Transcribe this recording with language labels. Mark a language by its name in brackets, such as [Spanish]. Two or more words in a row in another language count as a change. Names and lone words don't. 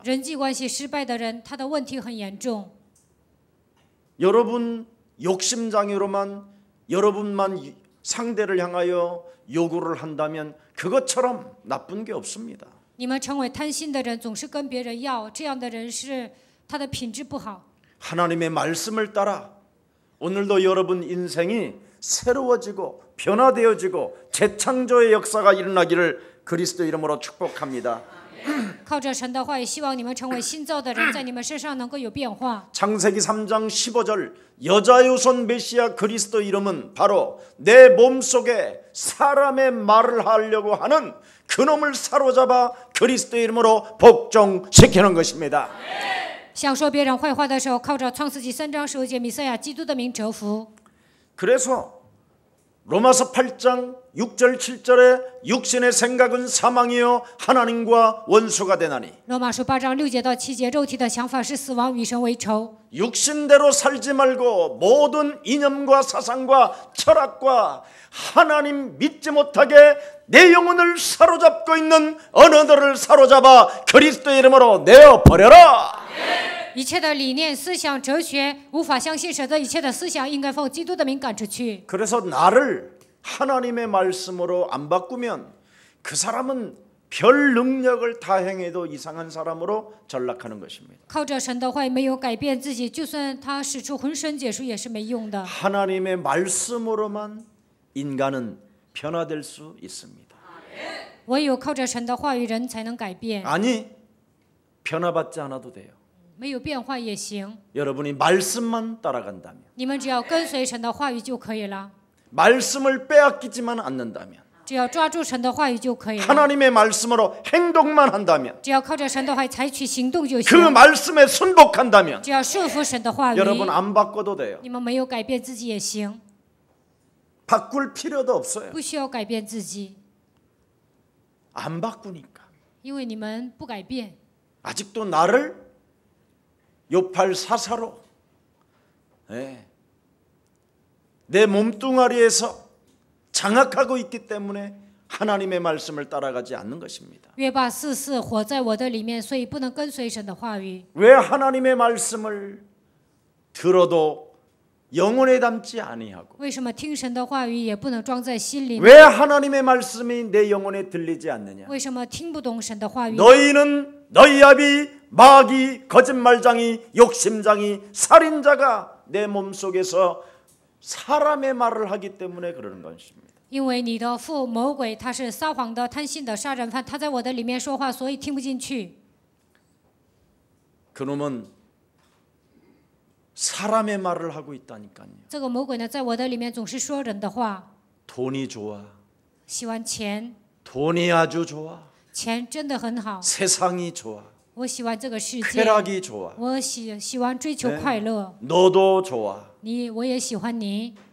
[Chinese] 人际关系失败的人，他的问题很严重。 [Korean] 여러분 욕심장애로만 여러분만 상대를 향하여 요구를 한다면 그것처럼 나쁜 게 없습니다. [Chinese] 你们成为贪心的人，总是跟别人要，这样的人是他的品质不好。 [Korean] 하나님의 말씀을 따라 오늘도 여러분 인생이 새로워지고 변화되어지고 재창조의 역사가 일어나기를 그리스도 이름으로 축복합니다. [Chinese] 靠着神的话语，希望你们成为新造的人，在你们身上能够有变化。 [Korean] 창세기 3장 15절 여자유손 메시아 그리스도 이름은 바로 내 몸속에 사람의 말을 하려고 하는 그놈을 사로잡아 그리스도 이름으로 복종시키는 것입니다. [Chinese] 想说别人坏话的时候，靠着创世纪3章15节弥赛亚基督的名折服。 [Korean] 그래서 로마서 8장 6절 7절에 육신의 생각은 사망이요 하나님과 원수가 되나니 [Chinese] 罗马书8章6节到7节，肉体的想法是死亡，与神为仇。 [Korean] 육신대로 살지 말고 모든 이념과 사상과 철학과 하나님 믿지 못하게 내 영혼을 사로잡고 있는 언어들을 사로잡아 그리스도의 이름으로 내어버려라. [Chinese] 一切的理念、思想、哲学，无法相信神的一切的思想，应该奉基督的名赶出去。 [Korean] 그래서 나를 하나님의 말씀으로 안 바꾸면 그 사람은 별 능력을 다 행해도 이상한 사람으로 전락하는 것입니다. [Chinese] 靠着神的话语没有改变自己，就算他使出浑身解数也是没用的。 [Korean] 하나님의 말씀으로만 인간은 변화될 수 있습니다. [Chinese] 唯有靠着神的话语，人才能改变。 [Korean] 아니, 변화받지 않아도 돼요. [Chinese] 没有变化也行， [Korean] 여러분이 말씀만 따라간다면, [Chinese] 你们只要跟随神的话语就可以了。 [Korean] 말씀을 빼앗기지만 않는다면, [Chinese] 只要抓住神的话语就可以了。 [Korean] 하나님의 말씀으로 행동만 한다면, [Chinese] 只要靠着神的话语采取行动就 [Korean] 그 [Chinese] 行。 [Korean] 말씀에 순복한다면 [Chinese] 只要顺服神的话语， [Korean] 여러분 안 바꿔도 돼요. [Chinese] 你们没有改变自己也行， [Korean] 바꿀 필요도 없어요. [Chinese] 不需要改变自己， [Korean] 안 바꾸니까. [Chinese] 因为你们不改变， [Korean] 아직도 나를 요팔 사사로 내 몸뚱아리에서 장악하고 있기 때문에 하나님의 말씀을 따라가지 않는 것입니다. [Chinese] 约把4活在我的里面，所以不能跟随神的话语。 [Korean] 왜 하나님의 말씀을 들어도 영혼에 담지 아니하고 [Chinese] 为什么听神的话语也不能装在心里？ [Korean] 왜 하나님의 말씀이 내 영혼에 들리지 않느냐? [Chinese] 为什么听不懂神的话语？ [Korean] 너희는 너희 아비 마귀 거짓말장이 욕심장이 살인자가 내 몸속에서 사람의 말을 하기 때문에 그러는 것입니다. [Chinese] 因为你的父魔鬼他是撒谎的、贪心的杀人犯，他在我的里面说话，所以听不进去。 [Korean] 그놈은 사람의 말을 하고 있다니까요. [Chinese] 这个魔鬼呢，在我的里面总是说人的话， [Korean] 돈이 좋아. [Chinese] 喜欢钱， [Korean] 돈이 아주 좋아. [Chinese] 钱真的很好， [Korean] 세상이 좋아. [Chinese] 我喜欢这个世界， [Korean] 쾌락이 좋아. [Chinese] 我喜欢追求快乐， [Korean] 너도 좋아. [Chinese] 我也喜欢你。